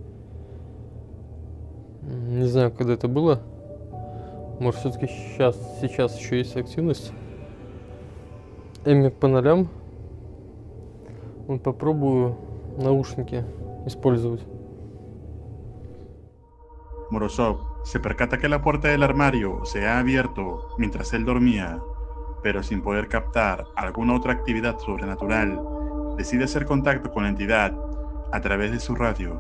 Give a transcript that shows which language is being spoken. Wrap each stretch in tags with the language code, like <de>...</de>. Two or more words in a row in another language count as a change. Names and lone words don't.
<ru>Не знаю, когда это было. Может, все-таки сейчас еще есть активность. Эми по нолям. Вот попробую наушники использовать.</ru> <es>Morozov se percata que la puerta del armario se ha abierto mientras él dormía, pero sin poder captar alguna otra actividad sobrenatural, decide hacer contacto con la entidad a través de su radio.</es>